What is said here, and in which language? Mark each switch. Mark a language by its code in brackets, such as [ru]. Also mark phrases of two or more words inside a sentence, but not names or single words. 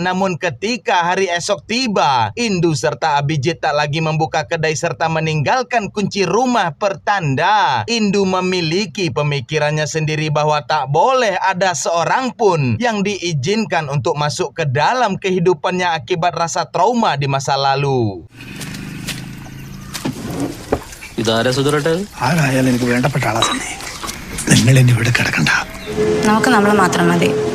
[id] Namun ketika hari esok tiba, Indu serta Abijit tak lagi membuka kedai serta meninggalkan kunci rumah, pertanda Indu memiliki pemikirannya sendiri bahwa tak boleh ada seorang pun yang diizinkan untuk masuk ke dalam kehidupannya akibat rasa trauma di masa lalu. [ml] ഇതാരാ സുധരട്ടെ? ആരായാലും എനിക്ക് വേണ്ടപ്പെട്ട ആളാ തന്നെ. നിങ്ങൾ എന്നെ ഇവിടെ കിടക്കണ്ട. നമുക്ക് നമ്മൾ മാത്രം മതി.